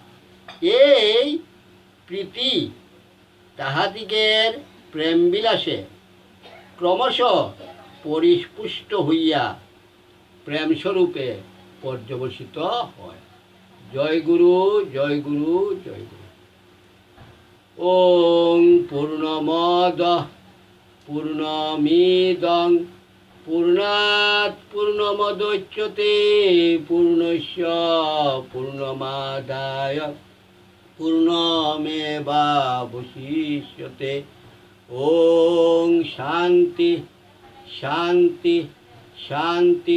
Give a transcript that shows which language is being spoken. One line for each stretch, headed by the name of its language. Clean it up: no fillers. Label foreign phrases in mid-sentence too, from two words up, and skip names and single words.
Bangla: এই প্রীতি তাহাদিগের প্রেমবিলাসে ক্রমশ পরিপুষ্ট হইয়া প্রেমস্বরূপে পর্যবসিত হয়। জয় গুরু, জয় গুরু, জয় গুরু।
Sanskrit: ওং পূর্ণমদ পূর্ণমিদং पूर्णात् पूर्णमुदच्यते पूर्णस्य पूर्णमादाय पूर्णमेवावशिष्यते। ओम शांति शांति शांति।